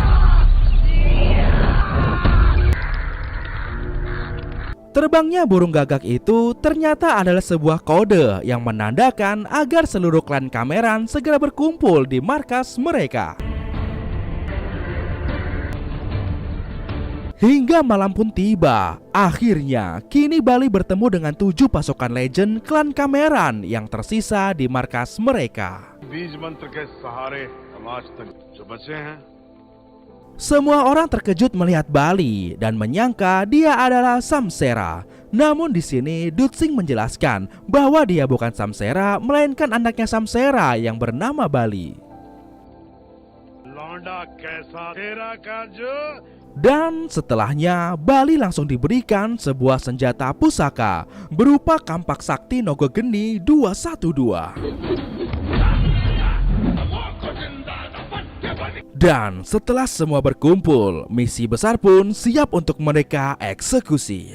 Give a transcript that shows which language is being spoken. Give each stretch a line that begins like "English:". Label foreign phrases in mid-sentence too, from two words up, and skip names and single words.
Indonesian: Terbangnya burung gagak itu ternyata adalah sebuah kode yang menandakan agar seluruh klan Kameran segera berkumpul di markas mereka. Hingga malam pun tiba. Akhirnya, kini Bali bertemu dengan 7 pasukan legend klan Kameran yang tersisa di markas mereka.
Hindi: बीज मंत्र के सहारे हम आज तक जो बचे हैं।
Indonesian: Semua orang terkejut melihat Bali dan menyangka dia adalah Samsera. Namun di sini Dutsing menjelaskan bahwa dia bukan Samsera, melainkan anaknya Samsera yang bernama Bali.
Hindi: लौंडा कैसा तेरा कार्य।
Indonesian: Dan setelahnya, Bali langsung diberikan sebuah senjata pusaka berupa kampak sakti Nogogeni 212. Dan setelah semua berkumpul, misi besar pun siap untuk mereka eksekusi.